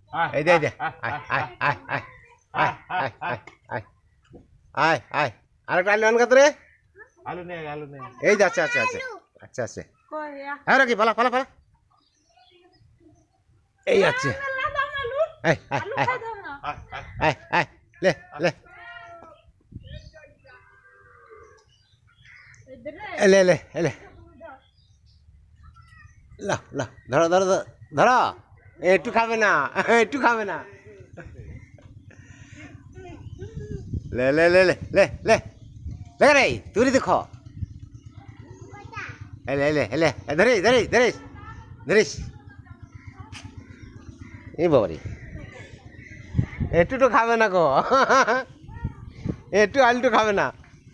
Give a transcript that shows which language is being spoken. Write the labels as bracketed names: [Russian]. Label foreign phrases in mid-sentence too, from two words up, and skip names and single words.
[Bangla] এই দে আয় আয় আয় আয় আয় আয় আয় আয় আয় আয় আরেকটা আলু আনগা রে আলু নে এই যে আচ্ছা আচ্ছা আচ্ছা আচ্ছা আচ্ছা হ্যাঁ রাখি পালা পালা পালা এই আছে আয় আয় আয় আয় আয় লে লে লে লে লে লা লা ধরো ধরো ধরো একটু খাবে না একটু খাবে না লে লে লে লে লে লে লে রে তুই দেখো লে লে লে ধরে ধরে ধরিস ধরিস এই বাবারি একটু তো খাবে না গো একটু আলটু খাবে না